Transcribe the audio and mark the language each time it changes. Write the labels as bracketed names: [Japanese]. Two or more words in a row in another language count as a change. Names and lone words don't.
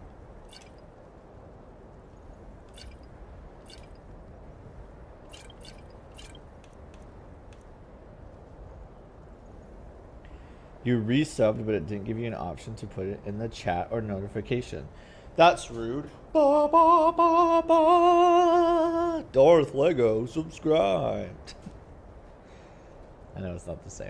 [English] You resubbed, but it didn't give you an option to put it in the chat or notification. That's rude. Ba, ba, ba, ba. Darth Lego subscribed. I know it's not the same.